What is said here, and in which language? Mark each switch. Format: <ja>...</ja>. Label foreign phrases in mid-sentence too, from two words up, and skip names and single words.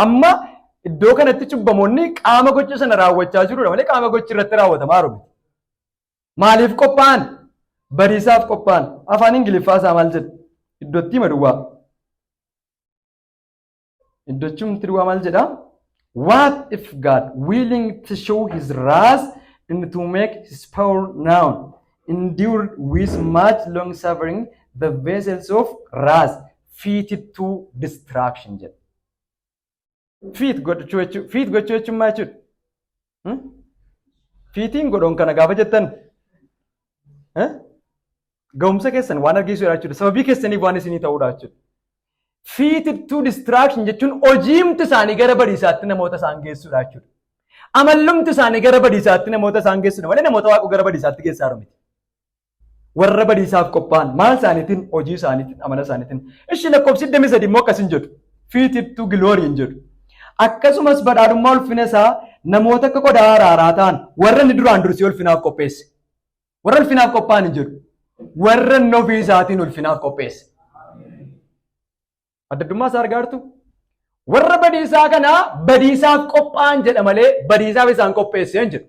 <om>Amma iddoo kanatti cubbamoonni qaama gocha sana raawwachaa jirudha malee qaama gochi irratti raawwatamaa jiru. Maaliif qophaa'an? Badiisaaf qophaa'an. Afaan Ingiliffaa isaa maal jedha? Iddootti maduwwaa. Iddoochumti duwwaa maal jedha?</om> <en>What if God willing to show his wrath and to make his power known endured with much long suffering the vessels of wrath fitted to destruction jedha.</en> <om>Fiit gochuu jechuun maal jechuudha? Fiitiin godhoon kana gaafa jettan ga'umsa keessan waan argisiisuudha jechuudha. Sababii keessaniif waan isinii ta'uudha jechuudha.</om> <en>Fitted to destruction</en> <om>jechuun hojiimti isaanii gara badiisaatti namoota isaan geessuudha jechuudha. Amallumti isaanii gara badiisaatti namoota isaan geessuudha malee namoota Waaqu gara badiisaatti geessaa jiru miti. Warra badiisaaf qophaa'an maal isaaniitiin hojii isaaniitiin amala isaaniitiin. Ishii lakkoofsi 23 immoo akkas hin jedhu.</om> <en>Fitted to glory</en> <om>hin jedhu. Akkasumas badhaadhummaa ulfina isaa namoota akka qodaa araaraa ta'an warra inni duraan dursee ulfinaaf qopheesse. Warra ulfinaaf qophaa'an hin jedhu. Warra inni ofii isaatiin ulfinaaf qopheesse. Addaddummaa isaa argaa jirtu? Warra badiisaa kanaa badiisaaf qophaa'an jedha malee badiisaaf isaan qopheesse hin jedhu.</om>